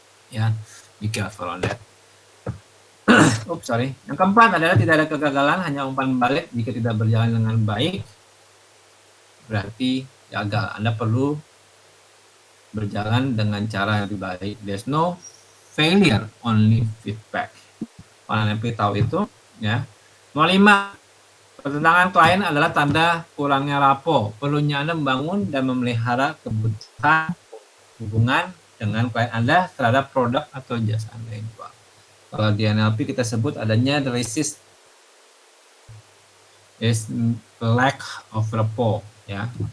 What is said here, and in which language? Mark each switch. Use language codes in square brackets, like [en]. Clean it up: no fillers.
[en] Ya, be careful on that. Oops, sorry. [id] Yang keempat adalah tidak ada kegagalan, hanya umpan balik. Jika tidak berjalan dengan baik, berarti gagal. Anda perlu berjalan dengan cara yang lebih baik. [en] There's no failure, only feedback. [id] Orang yang tahu itu, ya. Nomor 5, pertentangan klien adalah tanda kurangnya rapport. Perlunya Anda membangun dan memelihara kebutuhan hubungan dengan klien Anda terhadap produk atau jasa Anda yang jual. Kalau di NLP kita sebut adanya [en] the resist is lack of rapport, [id] ya.